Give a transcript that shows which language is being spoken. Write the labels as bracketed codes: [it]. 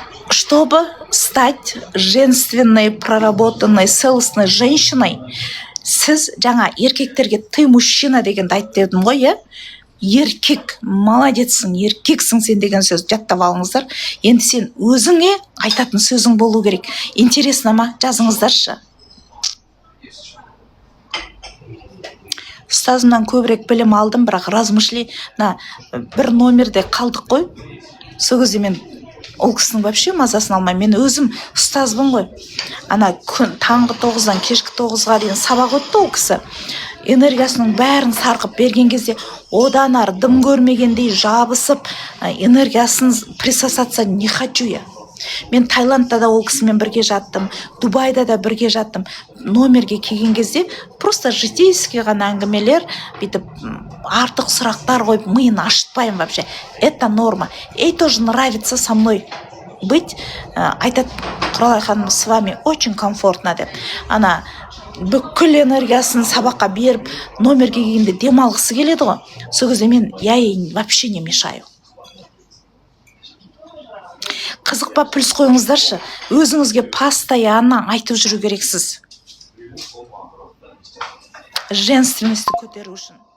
[ru] Чтобы стать женственной, проработанной, целостной женщиной, [kk] сіз жаңа еркектерге [ru] ты мужчина [kk] дегенді айт дедім ғой, иә? Еркек, молодецсің, еркексің сен деген сөз жаттап алыңыздар. Енді сен өзіңе айтатын сөзің болу керек. Интересно ма? Жазыңыздаршы. Ұстазымнан көбірек білім алдым, бірақ размышлена бір номерде қалдық қой. Сол кезде мен ол кісінің вообще мазасын алмай, мен өзім ұстазбын ғой. Ана таңғы 9-дан кешкі 9-ға дейін сабақ өтті ол кісі. Энергиясының бәрін сарқып берген кезде одан ары дым көрмегендей жабысып, энергиясын [ru] присосаться не хочу я. [kk] Мен Таиландта да ол кісімен бірге жаттым, Дубайда да бірге жаттым. Номерге келген кезде просто житейский ғана әңгімелер, бүйтіп артық сұрақтар қойып миын ашытпаймын вообще. [ru] Это норма. Ей тоже нравится со мной быть. Айтады, Құралай ханым, с вами очень комфортно деп. [kk] Ана бүкіл энергиясын сабаққа беріп, номерге келгенде демалғысы келеді ғой. Сол кезде мен [ru] я ей вообще не мешаю. [kk] Қызықпа плюс қойыңыздаршы. Өзіңізге постоянно айтып жүру керексіз. Женственності көтеру үшін.